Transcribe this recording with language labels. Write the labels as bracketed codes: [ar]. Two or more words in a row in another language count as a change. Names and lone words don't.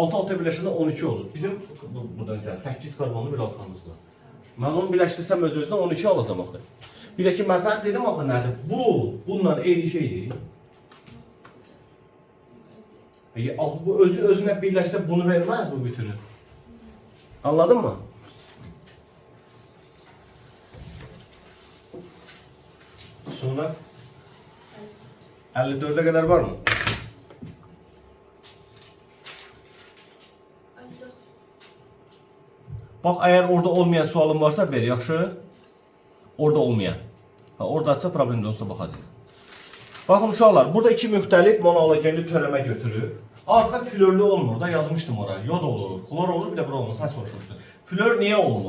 [az] 6-6 birləşəndə 12 olur. Bizim burada məsələn 8 karbonlu bir alkanımız var. Mən onu birləşdirsəm öz-özünə 12 alacam axı. Bir də ki, mən sənə dedim axı nədir? Bununla eyni şeydir. Bu özünə birləşsə bunu verməz bu bütünü. [tr] Anladın mı? Sonra 54'e kadar var mı? Bak eğer orada olmayan sualın varsa ver, yaxşı. Orada olmayan. [az] Oradaysa problem olsa baxacağıq. Baxın uşaqlar, burada iki müxtəlif monoalogenli törəmə götürür. Artıq flörlü olmur da, yazmışdım oraya. Yod olur, klor olur, bir de bura olmur. Sən soruşmuşdun. Flör niye olmur?